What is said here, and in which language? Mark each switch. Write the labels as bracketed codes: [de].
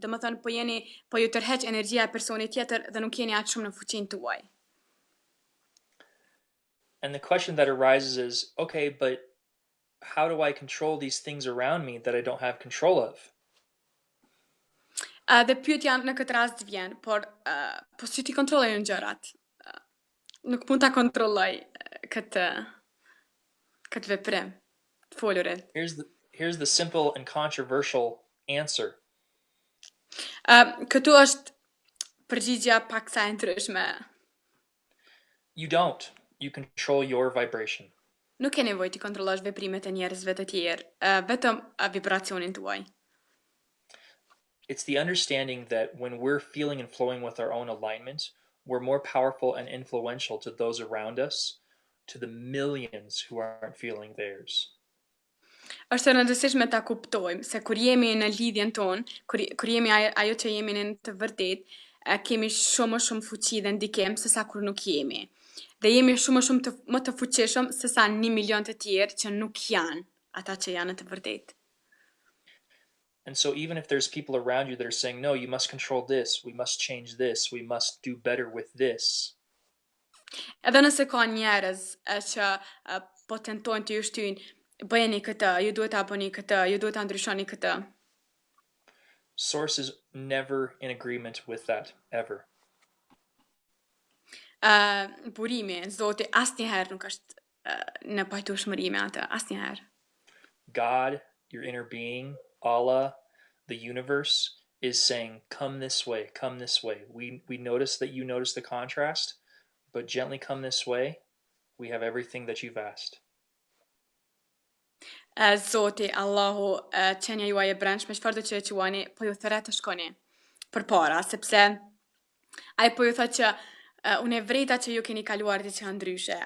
[sq] Do më thonë po ju tërheq energjia e personit tjetër dhe nuk jeni aq shumë në fuqinë tuaj. [en] And the question that arises is, okay, but how do I control these things around me that I don't have control of? [sq] Dhe pyetja në këtë rast vjen, por si ti kontrolloj në gjërat? Nuk mund ta kontrolloj këtë veprim të folurin. [en] Here's the simple and controversial answer. [sq] Këtu është përgjigjja paksa e ndryshme. [en] You don't. You control your vibration. [sq] Nuk ke nevojë të kontrollosh veprimet e njerëzve të tjerë, vetëm vibracionin tuaj. [en] It's the understanding that when we're feeling and flowing with our own alignment, we're more powerful and influential to those around us, to the millions who aren't feeling theirs. [sq] Është e rëndësishme ta kuptojmë se kur jemi në lidhjen tonë, kur jemi ajo që jemi në të vërtetë, kemi shumë fuqi dhe ndikim se sa kur nuk jemi. Dhe jemi shumë më të fuqishëm se sa 1 milion të tjerë që nuk janë ata që janë në të vërtetë. [en] And so even if there's people around you that are saying, no, you must control this, we must change this, we must do better with this. [sq] Edhe nëse ka njerëz që po tentojnë të ju shtyjnë, bëjeni këtë, ju duhet ta bëni këtë, ju duhet ta ndryshoni këtë. [en] Source is never in agreement with that, ever. [sq] Burimi, Zoti asnjëherë nuk është në pajtueshmëri me atë, asnjëherë. [en] God, your inner being, Allah, the universe is saying, come this way, come this way. We notice that you notice the contrast, but gently come this way. We have everything that you've asked. [sq] Zoti, Allahu, qenja juaj e brendshme, çfarëdo që e quani, po ju thret të shkoni përpara, sepse ai po ju thotë që unë e vrejta që ju keni kaluar diçka ndryshe.